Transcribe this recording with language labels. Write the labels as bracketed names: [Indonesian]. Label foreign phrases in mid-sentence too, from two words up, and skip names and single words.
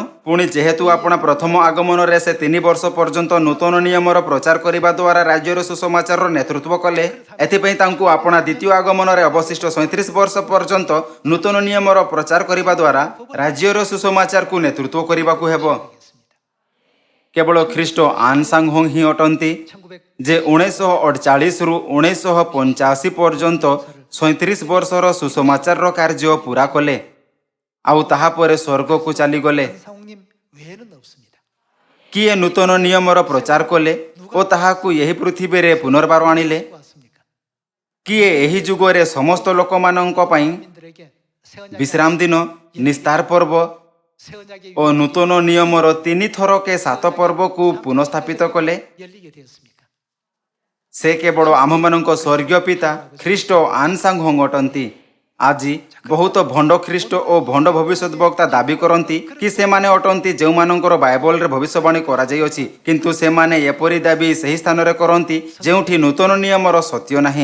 [Odia] ପୁଣି ଯେହେତୁ ଆପଣ ପ୍ରଥମ ଆଗମନରେ ସେ 3 ବର୍ଷ ପର୍ଯ୍ୟନ୍ତ ନୂତନ ନିୟମର ପ୍ରଚାର କରିବା ଦ୍ୱାରା ରାଜ୍ୟର ସୁସମାଚାରର ନେତୃତ୍ୱ କଲେ, ଏଥିପାଇଁ ତାଙ୍କୁ ଆପଣ ଦ୍ୱିତୀୟ ଆଗମନରେ ଅବଶିଷ୍ଟ 37 ବର୍ଷ ପର୍ଯ୍ୟନ୍ତ ନୂତନ ନିୟମର ପ୍ରଚାର କରିବା ଦ୍ୱାରା ରାଜ୍ୟର ସୁସମାଚାରକୁ ନେତୃତ୍ୱ କରିବାକୁ ହେବ। କେବଳ ଖ୍ରୀଷ୍ଟ ଆନସାଙ୍ଗ ହୋଂ ହିଁ ଅଟନ୍ତି, ଯେ 1948ରୁ 1985 ପର୍ଯ୍ୟନ୍ତ 37 ବର୍ଷର ସୁସମାଚାରର କାର୍ଯ୍ୟ ପୂରା କଲେ ଆଉ ତାହାପରେ ସ୍ୱର୍ଗକୁ ଚାଲିଗଲେ। [Korean] 사홍님 외에는 없습니다. [Odia] କିଏ ନୂତନ ନିୟମର ପ୍ରଚାର କଲେ ଓ ତାହାକୁ ଏହି ପୃଥିବୀରେ ପୁନର୍ବାର ଆଣିଲେ? [Korean] 왔습니까? [Odia] କିଏ ଏହି ଯୁଗରେ ସମସ୍ତ ଲୋକମାନଙ୍କ ପାଇଁ [Korean] 민들에게 새 언약의 [Odia] ବିଶ୍ରାମ ଦିନ, ନିସ୍ତାର ପର୍ବ [Korean] 새 언약의 [Odia] ଓ ନୂତନ ନିୟମର 3 ଥରକେ 7 ପର୍ବକୁ ପୁନଃସ୍ଥାପିତ କଲେ? [Korean] 열리게 되었습니까? [Odia] ସେ କେବଳ ଆମମାନଙ୍କ ସ୍ୱର୍ଗୀୟ ପିତା ଖ୍ରୀଷ୍ଟ ଆନସାଙ୍ଗ ହୋଂ ଅଟନ୍ତି। ଆଜି ବହୁତ ଭଣ୍ଡ ଖ୍ରୀଷ୍ଟ ଓ ଭଣ୍ଡ ଭବିଷ୍ୟତ ବକ୍ତା ଦାବି କରନ୍ତି କି ସେମାନେ ଅଟନ୍ତି ଯେଉଁମାନଙ୍କର ବାଇବଲରେ ଭବିଷ୍ୟବାଣୀ କରାଯାଇଅଛି, କିନ୍ତୁ ସେମାନେ ଏପରି ଦାବି ସେହି ସ୍ଥାନରେ କରନ୍ତି ଯେଉଁଠି ନୂତନ ନିୟମର ସତ୍ୟ ନାହିଁ।